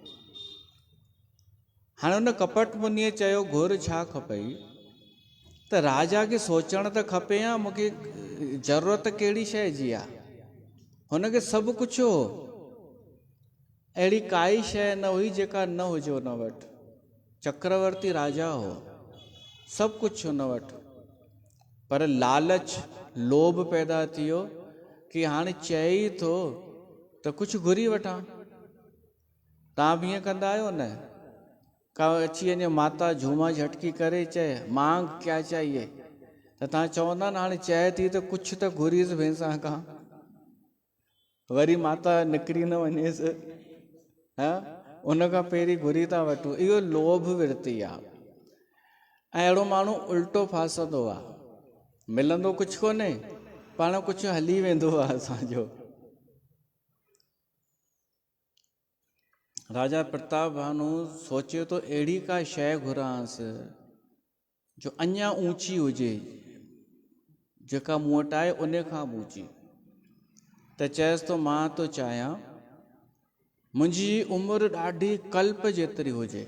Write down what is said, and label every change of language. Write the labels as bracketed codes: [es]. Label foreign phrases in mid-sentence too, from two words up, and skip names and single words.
[sd] हाणे हुन कपट मुनीअ चयो घुर छा खपई, त राजा खे सोचण त खपे या मूंखे ज़रूरत कहिड़ी शइ जी आहे। हुनखे सभु कुझु हो, अहिड़ी काई शइ न हुई जेका न हुजे हुन वटि। चक्रवर्ती राजा हो, सभु कुझु हुन वटि, पर लालच लोभ पैदा थी वियो कि हाणे चए ई थो त कुझु घुरी वठां। तव्हां बि ईअं कंदा आहियो न? का अची वञे माता झूमा झटकी करे चए [hi] मांग क्या चाहिए, [sd] त तव्हां चवंदा न हाणे चए थी त कुझु त घुरीसि भैंसां खां, वरी माता निकिरी न वञेसि, हा, उन खां पहिरीं घुरी था वठूं। इहो लोभ वृत्ति आहे। ऐं अहिड़ो माण्हू उल्टो फासंदो आहे, मिलंदो कुझु कोन्हे, पाण कुझु हली वेंदो आहे असांजो। राजा प्रताप भानु सोचे तो अहिड़ी का शइ घुरांसि जो अञा ऊंची हुजे, जेका मूं वटि आहे उन खां बि ऊंची। त चएसि तो मां तो चाहियां मुंहिंजी उमिरि ॾाढी कल्प जेतिरी हुजे।